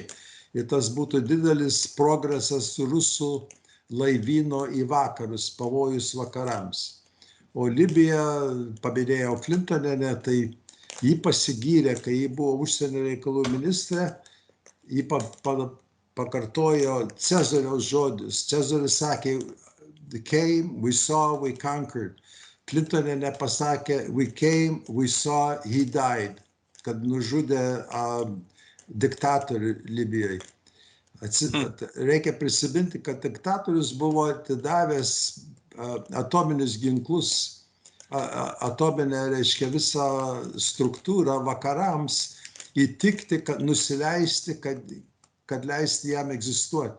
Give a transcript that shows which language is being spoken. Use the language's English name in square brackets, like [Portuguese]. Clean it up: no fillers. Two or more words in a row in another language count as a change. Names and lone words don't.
[Lithuanian] Ir tas būtų didelis progresas rusų laivyno į vakarus, pavojus vakarams. O Libija, paminėjau Klintonienę, tai ji pasigyrė, kai ji buvo užsienio reikalų ministrė, ji pakartojo Cezario žodis. Cezaris sakė, [English] "We came, we saw, we conquered." [Lithuanian] Klintonienė pasakė, [English] "We came, we saw, he died." [Lithuanian] Kad nužudė diktatorių Libijoje. Reikia prisiminti, kad diktatorius buvo atidavęs atominius ginklus, atominę, reiškia, visą struktūrą vakarams, įtikti, kad nusileisti, kad leisti jam egzistuoti.